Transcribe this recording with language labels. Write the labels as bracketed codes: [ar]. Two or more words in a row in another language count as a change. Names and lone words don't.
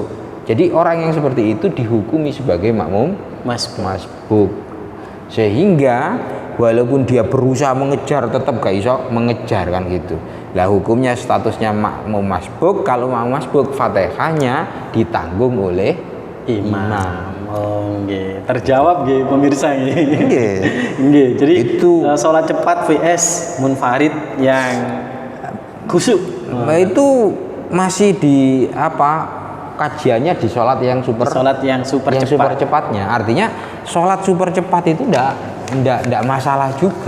[id] Jadi orang yang seperti itu dihukumi sebagai makmum masbuk. Sehingga walaupun dia berusaha mengejar tetap [jv] gak iso [id] mengejar kan gitu. Lah hukumnya statusnya makmum masbuk, kalau makmum masbuk Fatihahnya ditanggung oleh imam. Nggih. Terjawab nggih pemirsa nggih. Nggih. Jadi itu sholat cepat vs munfarid yang khusyuk. Itu masih di kajiannya di sholat yang super cepatnya. Artinya sholat super cepat itu enggak masalah juga.